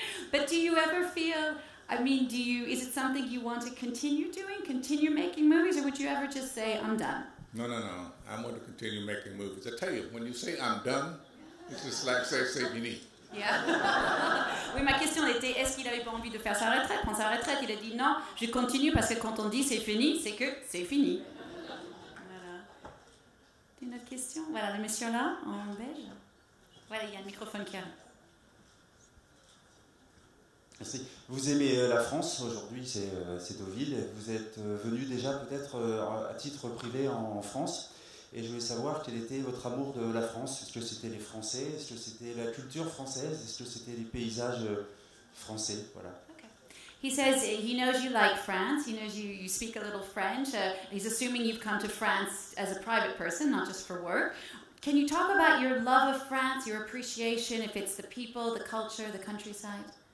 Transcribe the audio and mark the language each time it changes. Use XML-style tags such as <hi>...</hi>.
<en>But do you ever feel, I mean, is it something you want to continue doing, continue making movies, or would you ever just say, I'm done? No. I want to continue making movies. I tell you, when you say I'm done, it's just like say fini. Yeah.</en> <fr>Oui, ma question était, est-ce qu'il n'avait pas envie de faire sa retraite, prendre sa retraite? Il a dit non, je continue parce que quand on dit c'est fini, c'est que c'est fini. Voilà. Une autre question? Voilà, le monsieur là, en beige. Voilà, il y a un microphone qui arrive. Merci. Vous aimez la France, aujourd'hui c'est Deauville. Vous êtes venu déjà peut-être à titre privé en France. Et je voulais savoir quel était votre amour de la France. Est-ce que c'était les Français? Est-ce que c'était la culture française? Est-ce que c'était les paysages français? Voilà.</fr> <en>Okay. He says he knows you like France. He knows you speak a little French. He's assuming you've come to France as a private person, not just for work. Can you talk about your love of France, your appreciation, if it's the people, the culture, the countryside?</en>